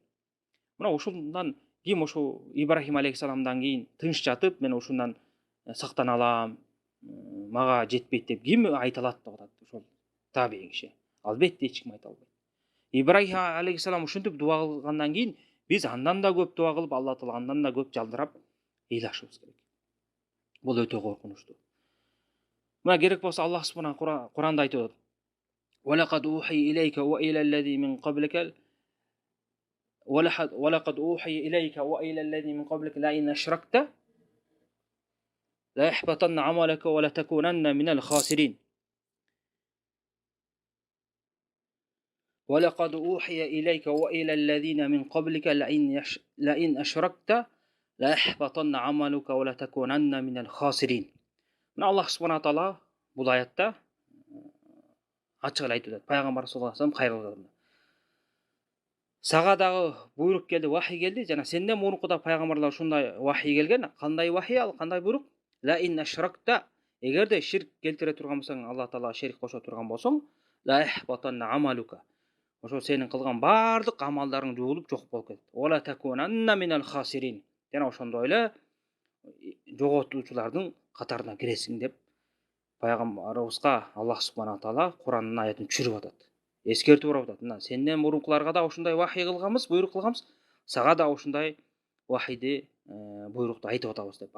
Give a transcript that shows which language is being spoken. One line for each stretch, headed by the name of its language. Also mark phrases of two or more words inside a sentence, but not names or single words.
Kyrgyz: Мына ушундан ким ошо Ибрахим алейхиссаламдан кийин тынч жатып, мен ушундан сактана алам, мага жетпейт деп ким айта алат деп атат ошол табиин киши. Албетте эч ким айта албайт. Ибрахим алейхиссалам ушинтип дуа кылгандан кийин биз андан да көп дуа кылып, Алла таала андан да көп жалдырап ыйлашыбыз керек. Бул өтө коркунучтуу. Мына керек болсо Аллах субхана Куранда айтып атат.
Arabic: وَلَقَدْ أُوحِيَ إِلَيْكَ وَإِلَى الَّذِي مِنْ قَبْلِكَ وَلَقَدْ أُوحِيَ إِلَيْكَ وَإِلَى الَّذِي مِنْ قَبْلِكَ لَئِنْ أَشْرَكْتَ لَيَحْبَطَنَّ عَمَلُكَ وَلَتَكُونَنَّ مِنَ الْخَاسِرِينَ. وَلَقَدْ أُوحِيَ إِلَيْكَ وَإِلَى الَّذِينَ مِنْ قَبْلِكَ لَئِنْ أَشْرَكْتَ لَيَحْبَطَنَّ عَمَلُكَ وَلَتَكُونَنَّ مِنَ الْخَاسِرِينَ.
Kyrgyz: Мына Аллах субхана таала бул аятта ачык эле айтып атат. Пайгамбар
Arabic: صلى الله عليه وسلم
Kyrgyz: кайрылып атат. Сага дагы буйрук келди, вахий келди, жана сенден мурункуда пайгамбарлар ушундай вахий келген. Кандай вахий ал, кандай буйрук?
Arabic: لئن أشركت,
Kyrgyz: эгерде ширк келтире турган болсоң, Алла таала шерик кошо турган болсоң,
Arabic: ليحبطن عملك.
Kyrgyz: Ошо сенин кылган бардык амалдарың жуулуп жок болуп кетет.
Arabic: ولتكونن من الخاسرين.
Kyrgyz: Жана ошондой эле жоготуучулардын катарына киресиң деп пайгамбарыбызга Аллах субхана таала Куранын аятын түшүрүп атат. Эскертип берип атат. Мына сенден мурункуларга да ушундай вахий кылганбыз, буйрук кылганбыз. Сага да ушундай вахийди, буйрукту айтып атабыз деп.